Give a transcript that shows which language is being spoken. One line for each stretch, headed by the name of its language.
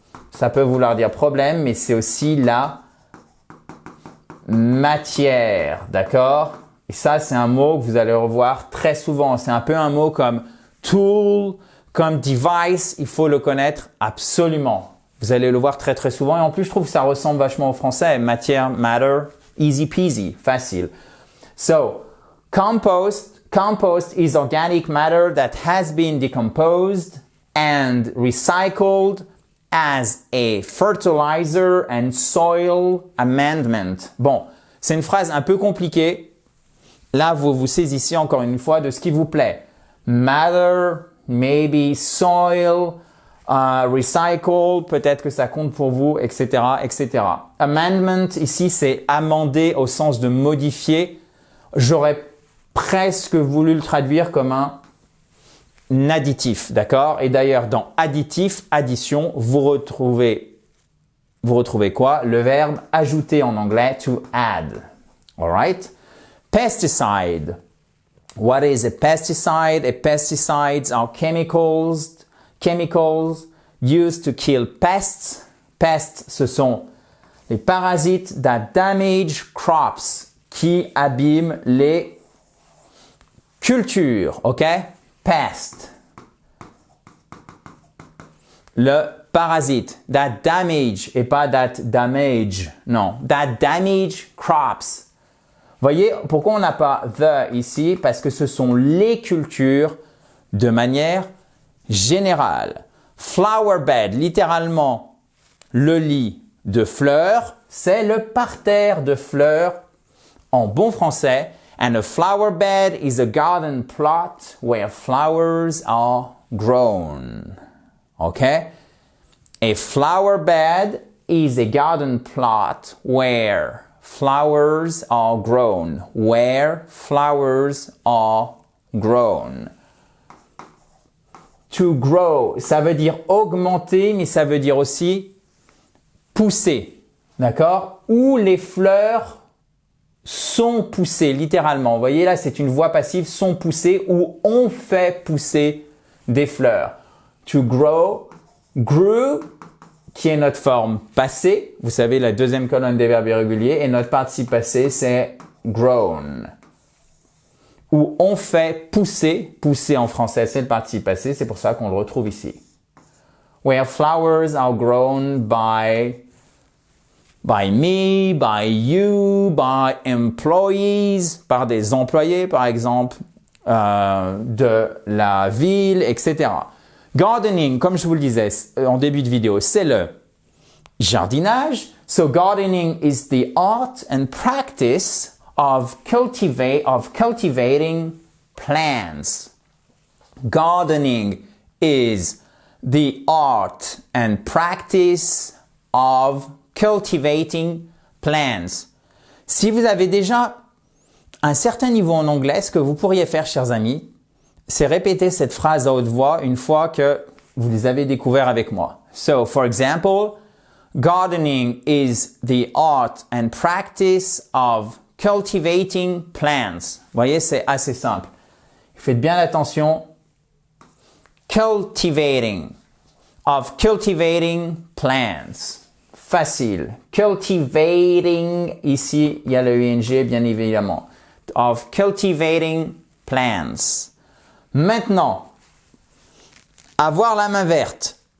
French: Ça peut vouloir dire problème, mais c'est aussi la matière, d'accord? Et ça, c'est un mot que vous allez revoir très souvent. C'est un peu un mot comme tool, comme device. Il faut le connaître absolument. Vous allez le voir très très souvent. Et en plus, je trouve que ça ressemble vachement au français.
English: Matière, matter, easy peasy, facile. So, compost is organic matter that has been decomposed and recycled as a fertilizer and soil amendment.
French: Bon, c'est une phrase un peu compliquée. Là, vous vous saisissez encore une fois de ce qui vous plaît.
English: Matter, maybe soil, recycle,
French: peut-être que ça compte pour vous, etc., etc. Amendment, ici, c'est amender au sens de modifier. J'aurais presque voulu le traduire comme un additif, d'accord? Et d'ailleurs, dans additif, addition, vous retrouvez quoi? Le verbe ajouter en anglais, to add.
English: All right? Pesticide. What is a pesticide? A pesticides are chemicals used to kill pests.
French: Pests, ce sont les parasites
English: that damage crops,
French: qui abîment les culture, ok? Pest. Le parasite.
English: That damage
French: et pas
English: that damage.
French: Non.
English: That damage crops.
French: Voyez pourquoi on n'a pas the ici? Parce que ce sont les cultures de manière générale. Flower bed, littéralement le lit de fleurs, c'est le parterre de fleurs en bon français.
English: And a flower bed is a garden plot where flowers are grown. Okay? A flower bed is a garden plot where flowers are grown. Where flowers are grown.
French: To grow, ça veut dire augmenter, mais ça veut dire aussi pousser. D'accord? Où les fleurs sont poussées, littéralement. Vous voyez là, c'est une voix passive, sont poussées, ou on fait pousser des fleurs. To grow, grew, qui est notre forme passée. Vous savez, la deuxième colonne des verbes irréguliers. Et notre participe passé, c'est grown. Ou on fait pousser. Pousser en français, c'est le participe passé. C'est pour ça qu'on le retrouve ici.
English: Where flowers are grown by me, by you, by employees,
French: par des employés, par exemple, de la ville,
English: etc.
French: Gardening, comme je vous le disais en début de vidéo, c'est le jardinage.
English: So gardening is the art and practice of cultivating plants. Gardening is the art and practice of cultivating plants.
French: Si vous avez déjà un certain niveau en anglais, ce que vous pourriez faire, chers amis, c'est répéter cette phrase à haute voix une fois que vous les avez découverts avec moi.
English: So, for example, gardening is the art and practice of cultivating plants.
French: Vous voyez, c'est assez simple. Faites bien attention. Cultivating.
English: Of cultivating plants. Facile.
French: Cultivating, ici, il y a le ing, bien évidemment.
English: Of cultivating plants.
French: Maintenant, avoir la main verte.